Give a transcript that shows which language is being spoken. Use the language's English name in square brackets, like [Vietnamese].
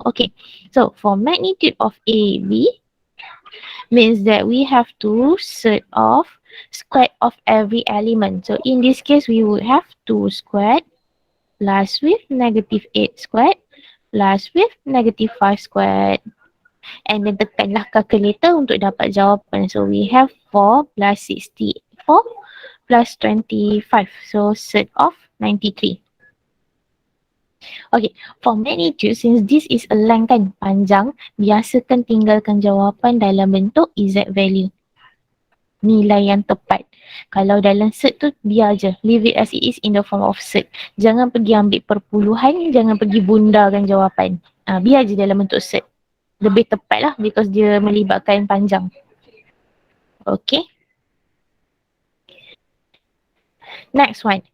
[English] Okay, so for magnitude of AB means that we have to set off square of every element. So in this case, we would have 2 squared plus with -8 squared plus with -5 squared. [Malay] And then tekanlah calculator untuk dapat jawapan. [English] So we have 4 plus 64 plus 25. So set of 93. Okay, for magnitude, since this is a length kan, [Malay] panjang, biasakan tinggalkan jawapan dalam bentuk [English] exact value. [Malay] Nilai yang tepat. Kalau dalam set tu, biar je. [English] Leave it as it is in the form of set. [Malay] Jangan pergi ambil perpuluhan, jangan pergi bundarkan jawapan. Biar je dalam bentuk set. Lebih tepat lah because dia melibatkan panjang. Okay. Next one.